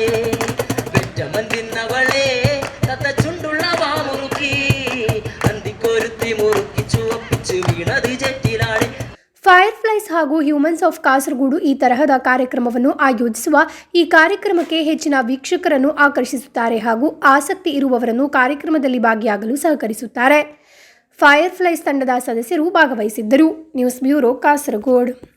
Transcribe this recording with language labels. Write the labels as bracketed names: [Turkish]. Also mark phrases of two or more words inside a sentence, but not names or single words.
[Malayalam] പെറ്റമന്തിന്നവളെ തത്ത ചുണ്ടുള്ള വാമുറുക്കി അന്തിക്കൊരുത്തി മുറുക്കി ചുവപ്പിച്ചു വീണത് ചേറ്റിലാണേ. [Kannada] ಫೈರ್ಫ್ಲೈಸ್ ಹಾಗೂ ಹ್ಯೂಮನ್ಸ್ ಆಫ್ ಕಾಸರಗೋಡು ಈ ತರಹದ ಕಾರ್ಯಕ್ರಮವನ್ನು ಆಯೋಜಿಸುವ ಈ ಕಾರ್ಯಕ್ರಮಕ್ಕೆ ಹೆಚ್ಚಿನ ವೀಕ್ಷಕರನ್ನು ಆಕರ್ಷಿಸುತ್ತಾರೆ ಹಾಗೂ ಆಸಕ್ತಿ ಇರುವವರನ್ನು ಕಾರ್ಯಕ್ರಮದಲ್ಲಿ ಭಾಗಿಯಾಗಲು ಸಹಕರಿಸುತ್ತಾರೆ. ಫೈರ್ಫ್ಲೈಸ್ ತಂಡದ ಸದಸ್ಯರು ಭಾಗವಹಿಸಿದ್ದರು. [English] news bureau [Kannada] ಕಾಸರಗೋಡು.